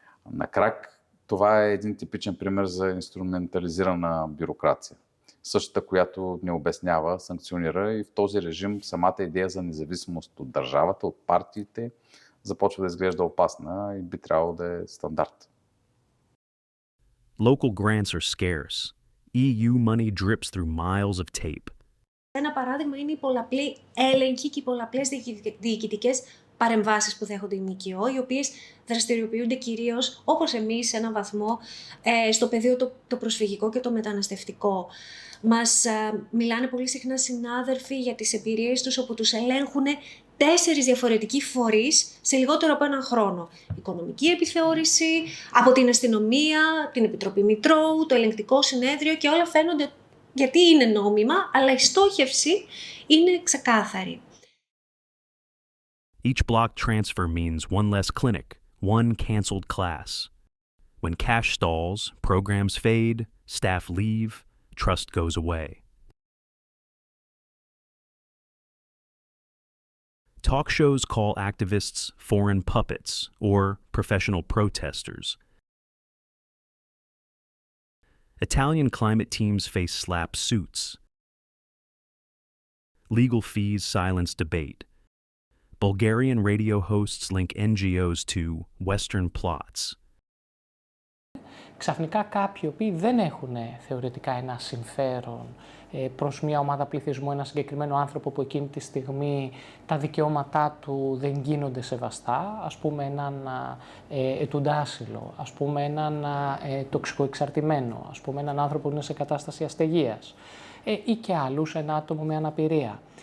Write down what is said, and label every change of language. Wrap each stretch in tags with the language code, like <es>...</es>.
<bg>На крак, това е един типичен пример за инструментализирана бюрокрация. Същата, която не обяснява, санкционира и в този режим самата идея за независимост от държавата, от партиите, започва да изглежда опасна и би трябвало да е стандарт.</bg> <en>Local grants are scarce. EU money drips through miles of tape.</en> <el>Ένα παράδειγμα είναι οι πολλαπλοί έλεγχοι και οι πολλαπλές διοικητικές παρεμβάσεις που δέχονται οι ΜΚΟ, οι οποίες δραστηριοποιούνται κυρίως, όπως εμείς, σε έναν βαθμό, στο πεδίο το προσφυγικό και το μεταναστευτικό. Μας μιλάνε πολύ συχνά συνάδελφοι για τις εμπειρίες τους, όπου τους ελέγχουν 4 διαφορετικοί φορείς σε λιγότερο από έναν χρόνο. Οικονομική επιθεώρηση, από την αστυνομία, την Επιτροπή Μητρώου, το Ελεγκτικό Συνέδριο και όλα φαίνονται γιατί είναι νόμιμα, αλλά η στόχευση είναι ξεκάθαρη.</el> <en>Each block transfer means one less clinic, one canceled class. When cash stalls, programs fade, staff leave, trust goes away. Talk shows call activists foreign puppets or professional protesters. Italian climate teams face slap suits. Legal fees silence debate. Bulgarian radio hosts link NGOs to Western plots.</en> <el>Ξαφνικά κάποιοι οποίοι δεν έχουν θεωρητικά ένα συμφέρον προς μια ομάδα πληθυσμού, ένα συγκεκριμένο άνθρωπο που εκείνη τη στιγμή τα δικαιώματά του δεν γίνονται σεβαστά, ας πούμε έναν ετούντα άσυλο, ας πούμε έναν τοξικοεξαρτημένο, ας πούμε έναν άνθρωπο που είναι σε κατάσταση αστεγίας ή και άλλους, ένα άτομο με αναπηρία.</el>